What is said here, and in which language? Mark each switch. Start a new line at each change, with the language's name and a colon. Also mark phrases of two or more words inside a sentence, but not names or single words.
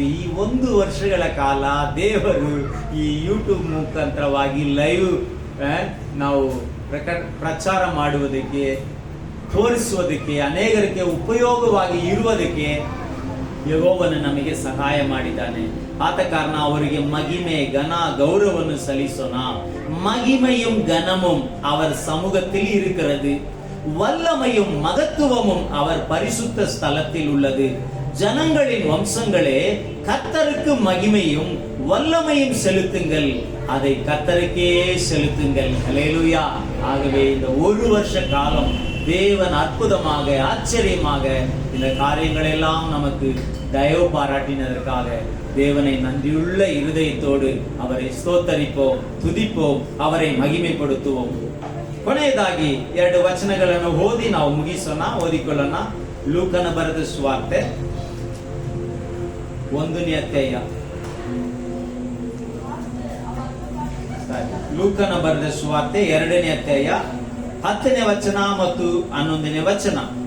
Kannada: ಈ 1 ವರ್ಷಗಳ ಕಾಲ ದೇವರು ಈ ಯೂಟ್ಯೂಬ್ ಮುಖಾಂತರವಾಗಿ ಲೈವ್ ನಾವು ಪ್ರಚಾರ ಮಾಡುವುದಕ್ಕೆ, ತೋರಿಸುವುದಕ್ಕೆ, ಅನೇಕರಿಗೆ ಉಪಯೋಗವಾಗಿ ಇರುವುದಕ್ಕೆ ಯೆಹೋವನು ನಮಗೆ ಸಹಾಯ ಮಾಡಿದ್ದಾನೆ. ಆದ ಕಾರಣ ಅವರಿಗೆ ಮಹಿಮೆ, ಘನ, ಗೌರವವನ್ನು ಸಲ್ಲಿಸೋಣ.
Tamil: மகிமையும் கனமும் அவர் சமூகத்தில் இருக்கிறது. வல்லமையும் மகத்துவமும் அவர் பரிசுத்த ஸ்தலத்தில் உள்ளது. ஜனங்களின் வம்சங்களே, கர்த்தருக்கு மகிமையும் வல்லமையும் செலுத்துங்கள், அதை கர்த்தருக்கே செலுத்துங்கள். ஹல்லேலூயா. ஆகவே இந்த 1 வருஷ காலம் தேவன் அற்புதமாக, ஆச்சரியமாக இந்த காரியங்கள் எல்லாம் நமக்கு தயவு பாராட்டினதற்காக தேவனை நன்றியுள்ள இருதயத்தோடு அவரை ஸ்தோத்தரிப்போம், துதிப்போம், அவரை மகிமைப்படுத்துவோம்.
Kannada: ಕೊನೆಯದಾಗಿ 2 ವಚನಗಳನ್ನು ಓದಿ ನಾವು ಮುಗಿಸೋಣ, ಓದಿಕೊಳ್ಳೋಣ. ಲೂಕನ ಬರೆದ ಸುವಾರ್ತೆ 1ನೇ ಅಧ್ಯಾಯ. ಲೂಕನ ಬರೆದ ಸುವಾರ್ತೆ 2ನೇ ಅಧ್ಯಾಯ 10ನೇ ವಚನ ಮತ್ತು 11ನೇ ವಚನ.